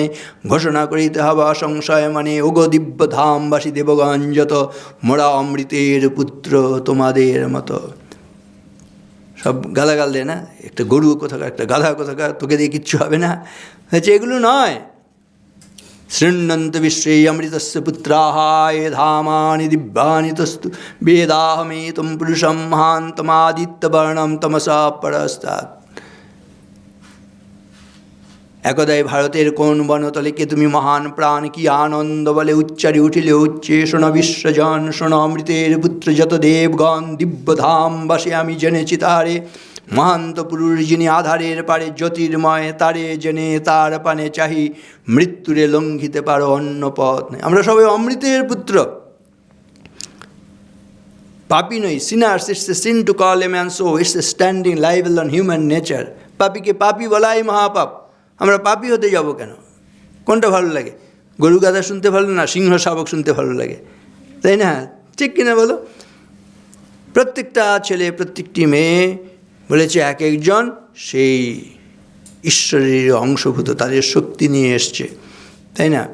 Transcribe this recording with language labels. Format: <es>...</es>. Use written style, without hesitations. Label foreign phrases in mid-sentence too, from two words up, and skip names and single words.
<bn>ঘোষণা করিতে হবে অসংশয় মানে, ওগো দিব্য ধামবাসী দেবগণ যত, মোরা অমৃতের পুত্র তোমাদের মতো। সব গালাগাল দেয় না, একটা গরু কোথাকার, একটা গাধা কোথাকার, তোকে দিয়ে কিচ্ছু হবে না। হচ্ছে এগুলো নয়।</bn> <sa>शृण्वन्तु विश्वे अमृतस्य पुत्राः ये धामानि दिव्यानि तस्तु वेदाहमेतं पुरुषं महान्तमादित्यवर्णम् तमसा परस्तात्।</sa> <bn>একদাই ভারতের কোন বনতলে তুমি মহান প্রাণ কি আনন্দ বলে উচ্চারি উঠিলে উচ্চে শোন বিশ্বজন শোন অমৃতের পুত্র যত দেবগণ দিব্যধাম বাসে আমি জেনেছি তারে মহান্ত পুরুষ যিনি আধারের পারে জ্যোতির্ময় তারে জেনে তার পানে চাহি মৃত্যুরে লঙ্ঘিতে পারো অন্য পথ নেই। আমরা সবাই অমৃতের পুত্র, পাপি নই।</bn> <en>Sinners, it's a sin to call a man so, it's a standing libel on human nature.</en> <bn>পাপিকে পাপি বলাই মহাপাপ। আমরা পাপি হতে যাব কেন? কোনটা ভালো লাগে? গরু গাধা শুনতে ভালো না সিংহ শাবক শুনতে ভালো লাগে, তাই না? ঠিক কিনা বলো? প্রত্যেকটা ছেলে প্রত্যেকটি মেয়ে বলেছে এক একজন সেই ঈশ্বরের অংশভূত, তাদের শক্তি নিয়ে এসছে, তাই না?</bn>